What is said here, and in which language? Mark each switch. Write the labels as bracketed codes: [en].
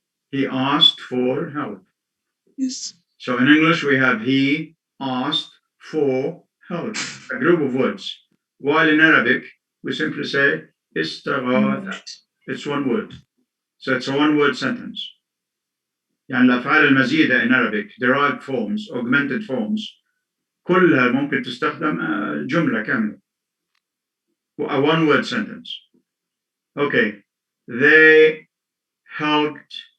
[en] He asked for help. Yes. So in English we have he asked for help, a group of words. While in Arabic we simply say استغاثة. It's one word. So it's a one-word sentence. [ar] يعني الأفعال المزيدة [en] in Arabic, derived forms, augmented forms, [ar] كلها ممكن تستخدم جملة كاملة. [en] A one-word sentence. Okay. They helped